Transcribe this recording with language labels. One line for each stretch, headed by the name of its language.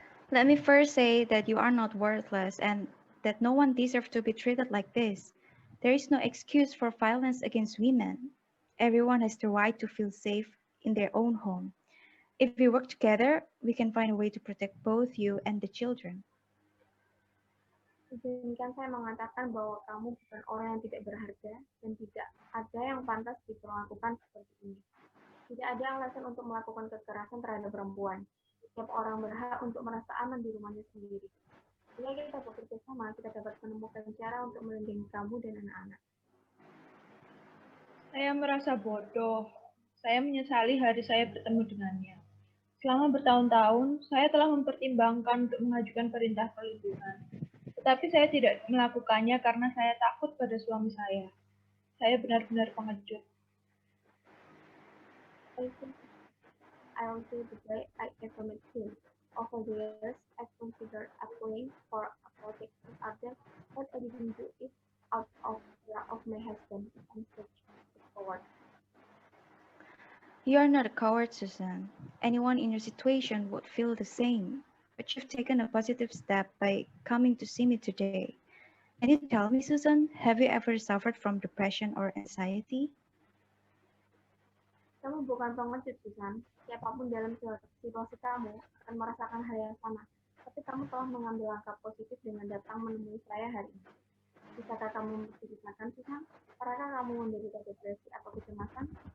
English: Let me first say that you are not worthless and that no one deserves to be treated like this. There is no excuse for violence against women. Everyone has the right to feel safe in their own home. If we work together, we can find a way to protect both you and the children.
Indonesian: Izinkan saya mengatakan bahwa kamu bukan orang yang tidak berharga dan tidak ada yang pantas diperlakukan seperti ini. Tidak ada alasan untuk melakukan kekerasan terhadap perempuan. Setiap orang berhak untuk merasa aman di rumahnya sendiri. Jika kita bekerja sama, kita dapat menemukan cara untuk melindungi kamu dan anak-anak. Saya merasa bodoh. Saya menyesali hari saya bertemu dengannya. Selama bertahun-tahun, saya telah mempertimbangkan untuk mengajukan perintah perlindungan. Tetapi saya tidak melakukannya karena saya takut pada suami saya. Saya benar-benar pengecut.
English: I think I'll say the day I ever met him. Over the years, I've considered applying for a protective order, but I didn't do it out of fear of my husband and such a coward. You are not a coward, Susan. Anyone in your situation would feel the same. But you've taken a positive step by coming to see me today. Can you tell me, Susan, have you ever suffered from depression or anxiety?
Indonesian: Kamu bukan pengecut, Susan. Siapapun dalam situasi kamu akan merasakan hal yang sama. Tapi kamu telah mengambil langkah positif dengan datang menemui saya hari ini. Bisakah kamu menceritakan, Susan? Apakah kamu menderita depresi atau kecemasan?